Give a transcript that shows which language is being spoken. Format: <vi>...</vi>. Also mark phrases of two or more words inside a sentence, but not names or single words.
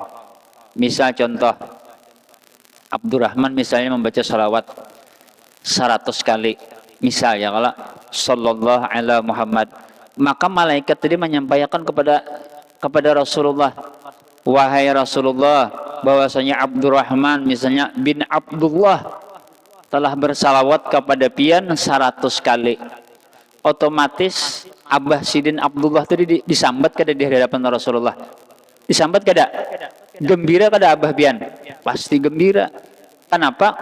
<id>Misal contoh, Abdurrahman misalnya membaca salawat 100 kali, misal ya, kalau</id> <ar>صلى الله على محمد,</ar> <id>maka malaikat tadi menyampaikan kepada Rasulullah, wahai Rasulullah, bahwasanya Abdurrahman misalnya bin Abdullah telah bersalawat kepada pian 100 kali.</id> <bjn>Otomatis Abah Sidin Abdullah tadi disambat kada di hadapan Rasulullah? Disambat kada? Gembira kada Abah pian?</bjn> <id>Pasti gembira. Kenapa?</id>